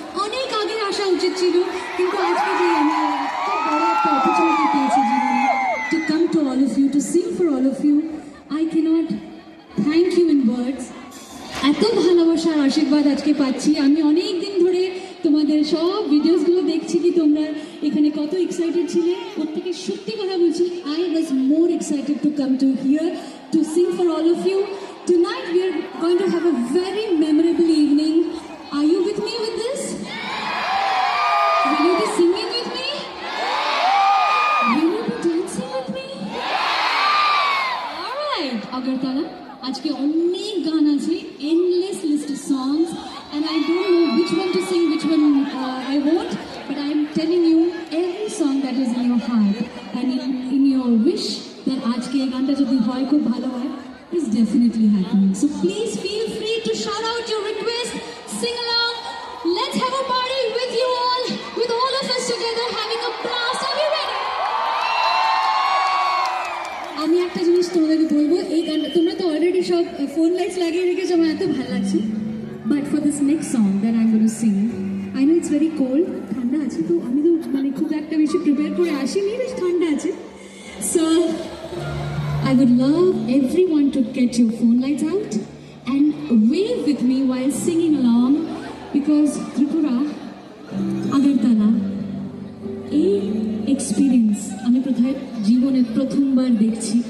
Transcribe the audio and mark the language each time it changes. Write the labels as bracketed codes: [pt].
[bn] অনেক আগে আসা উচিত ছিল, কিন্তু আজকে যে আমি এত বড় একটা অপরচুনিটি পেয়েছি জীবনে, [en] To come to all of you, to sing for all of you, I can't thank you in words. [bn] এত ভালোবাসার আশীর্বাদ আজকে পাচ্ছি। আমি অনেক দিন ধরে তোমাদের সব ভিডিওসগুলো দেখছি কি তোমরা এখানে কত এক্সাইটেড ছিলে। ওর থেকে সত্যি কথা বলছি, [en] I was more excited to come to here to sing for all of you. Tonight we are going to have a very memorable evening. Are you with me with this? Will you be singing with me? Will you be dancing with me? All right, Agartala. [bn] আজকে অনেক গান আছে, [en] endless list of songs, and I don't know which one to sing, which one I won't, but I'm telling you every song that is in your heart and in your wish that [bn] আজকে এই গানটা যদি হয় খুব ভালো হয়, [en] is definitely happening. So please feel free to shout out your request, sing along. Let's have a party with you all, with all of us together having a blast. Are you ready? [bn] আমি একটা জিনিস তোমাদেরকে বলবো, এই গানটা তোমরা তো already সব ফোন লাইটস লাগিয়ে রেখেছো, আমার এত ভালো লাগছে। But for this next song that I am going to Singh, I know it's very cold, ঠান্ডা আছে, তো আমি তো মানে খুব একটা বেশি প্রিপেয়ার করে আসিনি, বেশ ঠান্ডা আছে। [en] so I would love everyone to get your phone lights out and wave with me while singing along, because Tripura, Agartala, [bn] এই এক্সপিরিয়েন্স আমি জীবনে প্রথমবার দেখছি।